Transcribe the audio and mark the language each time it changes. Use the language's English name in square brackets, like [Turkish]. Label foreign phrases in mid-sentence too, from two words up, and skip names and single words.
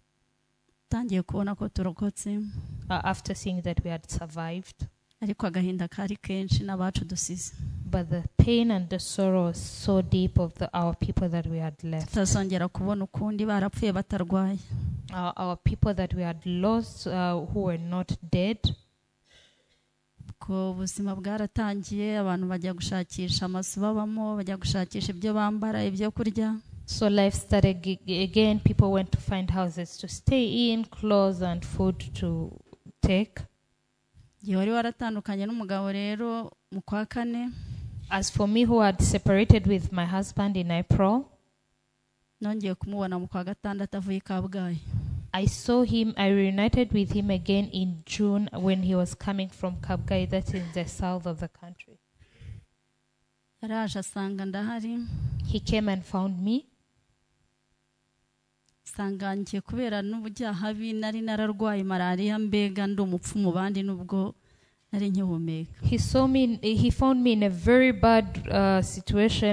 [English] After seeing that we had survived. But the pain and the sorrow was so deep of our people that we had left. Our people that we had lost who were not dead. [Kinyarwanda] Ubuzima bwaratangiye abantu bajya gushakisha amazu babamo bajya gushakisha ibyo bambara ibyo kurya. [English] So life started again. People went to find houses to stay in, clothes and food to take. [Kinyarwanda] Wari waratandukanye n'umugabo rero mu kwa kane. [English] As for me, who had separated with my husband in April, [Kinyarwanda] nongeye kumubona mu kwa gatandatu avuye Kabgayi. [English] I saw him, I reunited with him again in June when he was coming from Kabgayi, that's in the south of the country. He came and found me. He found me in a very bad situation.